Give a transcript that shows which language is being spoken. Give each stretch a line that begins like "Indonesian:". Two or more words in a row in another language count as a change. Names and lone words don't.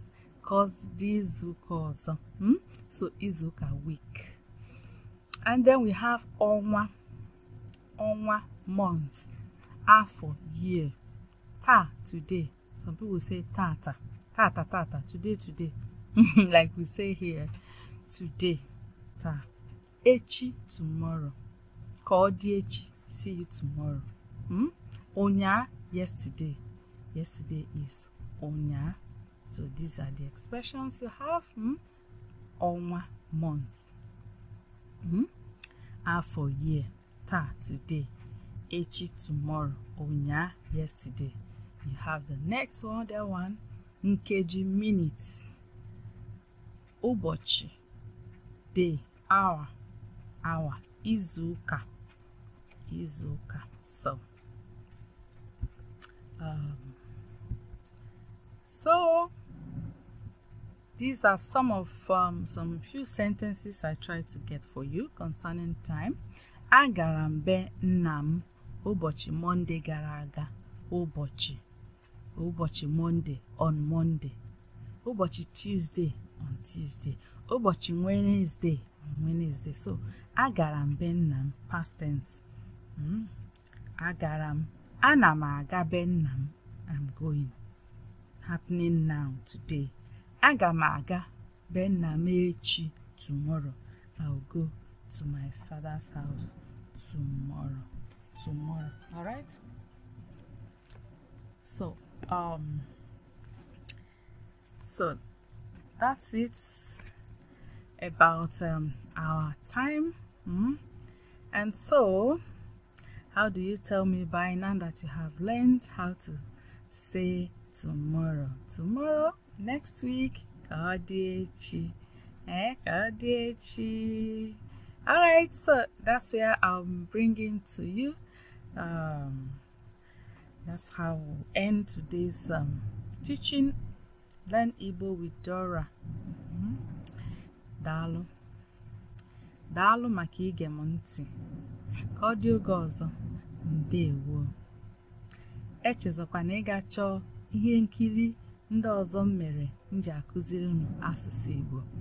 Igbo: Kọdị izuụka ọzọ. So izuụka,
English: week. And then we have
Igbo: ọnwa. Ọnwa,
English: month.
Igbo: Afọ,
English: year.
Igbo: Ta,
English: today. Some people say tata. Tata, tata. Today, today. Like we say here. Today.
Igbo: Ta. Echi,
English: tomorrow.
Igbo: Kọdị echi.
English: See you tomorrow.
Igbo: Onya,
English: yesterday. Yesterday
Igbo: is onya.
English: So these are the expressions you have.
Igbo: Ọnwa,
English: month.
Igbo: Afọ,
English: year.
Igbo: Ta,
English: today.
Igbo: Echi,
English: tomorrow.
Igbo: Onya,
English: yesterday. You have the next one, that one.
Igbo: Nkeji,
English: minutes.
Igbo: Ụbọchị,
English: day, hour, hour.
Igbo: Izuụka, izuụka.
English: So these are some of some few sentences I tried to get for you concerning time.
Igbo: Agara m be nna m ụbọchị Monday gara aga. Ụbọchị Monday,
English: on Monday.
Igbo: Ụbọchị Tuesday,
English: on Tuesday.
Igbo: Ụbọchị Wednesday,
English: on Wednesday.
Igbo: So agara m be nna m,
English: past tense.
Igbo: Agara m, ana m aga be nna m,
English: I'm going. Happening now, today.
Igbo: Aga m aga be nna m echi,
English: tomorrow. I'll go to my father's house tomorrow. All right? So that's it about our time. And so, how do you tell me by now that you have learned how to say tomorrow? Tomorrow, next week,
Igbo: kọdị echi. Kọdị echi.
English: All right, so that's where I'm bringing to you. That's how we'll end today's teaching. Learn Igbo with Dora.
Igbo: Daalụ. Daalụ maka ige m ntị. Ka ọ dị oge ọzọ, ndewo. Echezọkwana ịga chọọ ihe nkiri ndị ọzọ m mere m ji akụziri unu asụsụ Igbo.